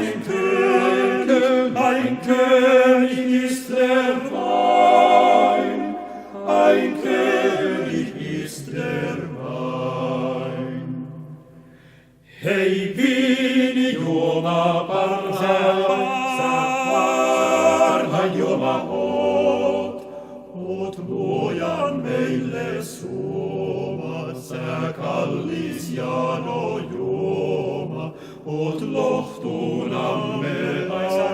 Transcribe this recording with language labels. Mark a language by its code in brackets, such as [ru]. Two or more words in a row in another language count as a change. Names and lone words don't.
[de] ein König ist der Wein, ein König ist der Wein. [fi] Hei viini juoma parhain juoma oot luojan meille suoma, sä kallis jano juoma, oot lohtunamme aina.